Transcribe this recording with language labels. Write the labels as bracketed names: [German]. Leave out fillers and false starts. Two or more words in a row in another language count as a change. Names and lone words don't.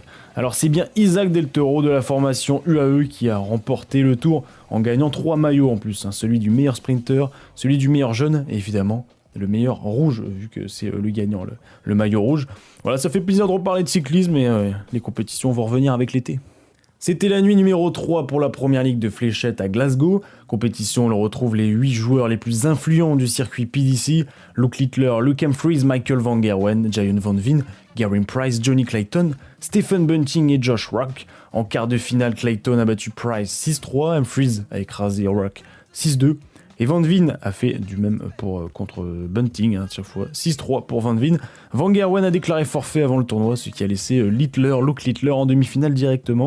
[French] Alors c'est bien Isaac Del Toro de la formation UAE qui a remporté le Tour en gagnant 3 maillots en plus, celui du meilleur sprinter, celui du meilleur jeune et évidemment le meilleur rouge, vu que c'est le gagnant, le maillot rouge. Voilà, ça fait plaisir de reparler de cyclisme et les compétitions vont revenir avec l'été. C'était la nuit numéro 3 pour la première ligue de fléchettes à Glasgow. Compétition où l'on retrouve les 8 joueurs les plus influents du circuit PDC. Luke Littler, Luke Humphries, Michael Van Gerwen, Jayon Van Veen, Geraint Price, Johnny Clayton, Stephen Bunting et Josh Rock. En quart de finale, Clayton a battu Price 6-3, Humphries a écrasé Rock 6-2. Et Van Veen a fait du même contre Bunting, chaque fois 6-3 pour Van Veen. Van Gerwen a déclaré forfait avant le tournoi, ce qui a laissé Luke Littler en demi-finale directement.